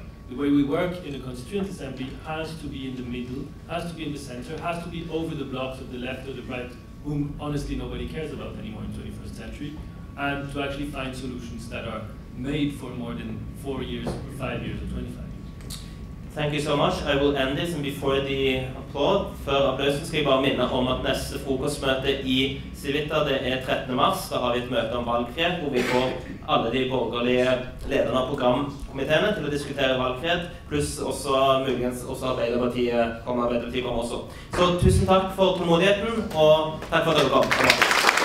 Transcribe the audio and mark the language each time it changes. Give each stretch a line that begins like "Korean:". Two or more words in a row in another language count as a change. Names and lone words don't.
English: The way we work in a constituent assembly has to be in the middle, has to be in the center, has to be over the blocks of the left or the right, whom honestly nobody cares about anymore in the 21st century, and to actually find solutions that are made for more than 4 years, or 5 years, or 25 years. Thank you so much. I will end this, and before the applaud,
Norwegian: før applausen skal jeg bare minne om at neste frokostmøte i Civita, det 13. mars. Da har vi et møte om valgfrihet, hvor vi får alle de borgerlige lederne av programkomiteene til å diskutere valgfrihet, pluss også muligens også Arbeiderpartiet kommer også. Så tusen takk for tålmodigheten, og takk for at dere kom.